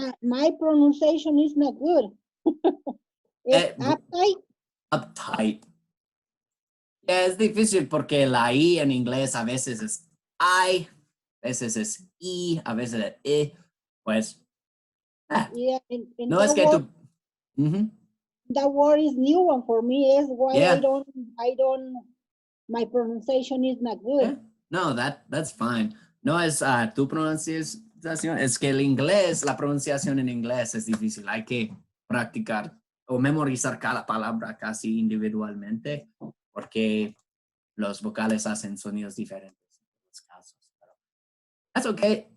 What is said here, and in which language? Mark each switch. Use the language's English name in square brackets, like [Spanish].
[English] My pronunciation is not good. It's uptight. Uptight. [Spanish] Es difícil porque la I en inglés a veces es I, a veces es I, a veces es I, pues. [English] Yeah, [Spanish] no es que tú. [English] That word is new one for me. Is why yeah. I don't. My pronunciation is not good. Yeah. No, that's fine. [Spanish] No es tu pronunciación, es que el inglés, la pronunciación en inglés es difícil. Hay que practicar o memorizar cada palabra casi individualmente porque los vocales hacen sonidos diferentes en los casos. [English] That's okay.